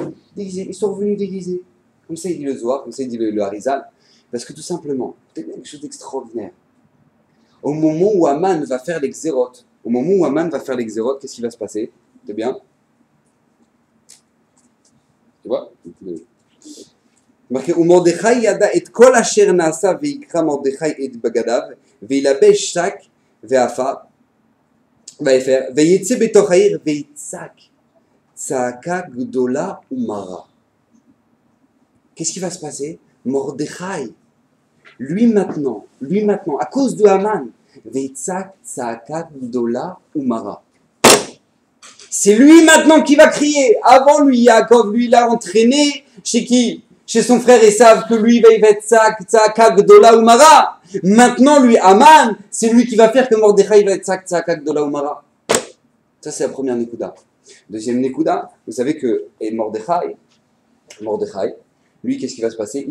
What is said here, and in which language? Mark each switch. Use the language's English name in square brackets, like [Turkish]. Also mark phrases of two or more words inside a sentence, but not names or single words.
[French] Déguisés, ils sont revenus déguisés. Comme ça, il dit le Zohar, comme ça, il dit le Harizal. Parce que tout simplement, c'est quelque chose d'extraordinaire. Au moment où Aman va faire les xérotes, qu'est-ce qui va se passer? C'est bien? Tu vois? [Hebrew] ומרדכי ידע את כל אשר נעשה ויקרא מרדכי את בגדיו וילבש שק ואפר ויצא בתוך העיר ויצעק צעקה גדולה ומרה. [French] Qu'est-ce qui va se passer? Mordechai, lui maintenant, à cause de Haman, [Hebrew] ויצעק צעקה גדולה ומרה. [French] C'est lui maintenant qui va crier. Avant lui, Yaakov, lui, il a entraîné chez qui? Chez son frère Esav, que lui va y être [Hebrew] צעקה גדולה ומרה. [French] Maintenant, lui, Aman, c'est lui qui va faire que Mordechai va être [Hebrew] צעקה גדולה ומרה. [French] Ça, c'est la première Nekuda. Deuxième Nekuda, vous savez que Mordechai, lui, qu'est-ce qui va se passer?